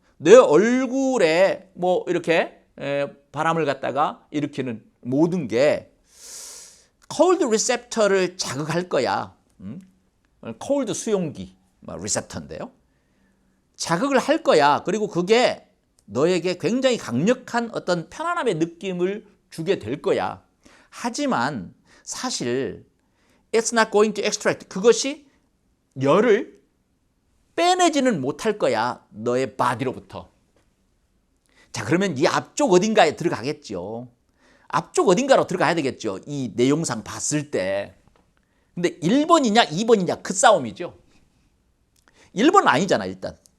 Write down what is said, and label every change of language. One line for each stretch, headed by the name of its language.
Korean: 내 얼굴에 뭐 이렇게 바람을 갖다가 일으키는 모든 게 cold receptor를 자극할 거야. cold 수용기 리셉터인데요. 자극을 할 거야. 그리고 그게 너에게 굉장히 강력한 어떤 편안함의 느낌을 주게 될 거야. 하지만 사실
English: it's not going to extract.
Korean: 그것이 열을 빼내지는 못할 거야. 너의 바디로부터. 자, 그러면 이 앞쪽 어딘가에 들어가겠죠. 앞쪽 어딘가로 들어가야 되겠죠. 이 내용상 봤을 때. 근데 1번이냐 2번이냐 그 싸움이죠. 1번은 아니잖아 일단.